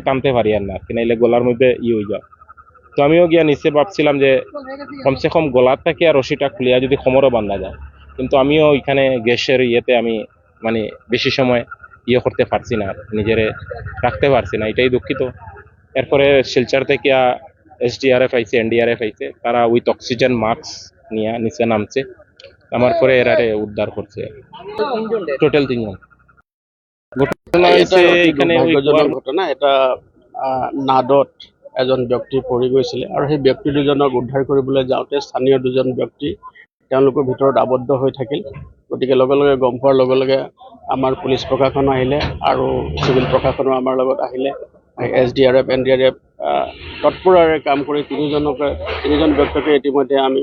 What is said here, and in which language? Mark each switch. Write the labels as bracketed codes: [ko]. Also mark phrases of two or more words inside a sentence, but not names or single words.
[bn] টানতে পারি আর না নাইলে গলার মধ্যে হয়ে যায় তো আমিও গিয়া নিচে ভাবছিলাম যে কমসে কম গলার থেকে আর রশিটা খুলিয়া যদি কোমরও বান্ধা যায় কিন্তু আমিও এখানে গ্যাসের ইয়েতে আমি মানে বেশি সময় করতে পারছি না নিজেরে রাখতে পারছি না এটাই দুঃখিত এরপরে শিলচর থেকে এসডিআরএফ আইছে এনডিআরএফ আইছে তারা [en] with oxygen mask [bn] নিয়ে নিচে নামছে আমার পরে এরারে উদ্ধার করছে টোটাল 3 জন [as] ঘটনা এটা নাদত এজন ব্যক্তি পৰি গৈছিলে আৰু সেই ব্যক্তি দুজনক উদ্ধাৰ কৰিবলৈ যাওঁতে স্থানীয় দুজন ব্যক্তি তেওঁলোকৰ ভিতৰত আবদ্ধ হৈ থাকিল গতিকে লগে লগে গম পোৱাৰ লগে লগে আমাৰ পুলিচ প্ৰশাসন আহিলে আৰু চিভিল প্ৰশাসনো আমাৰ লগত আহিলে এছডিআৰএফ এনডিআৰএফ তৎপৰৰে কাম কৰি তিনিজন ব্যক্তিকে ইতিমধ্যে আমি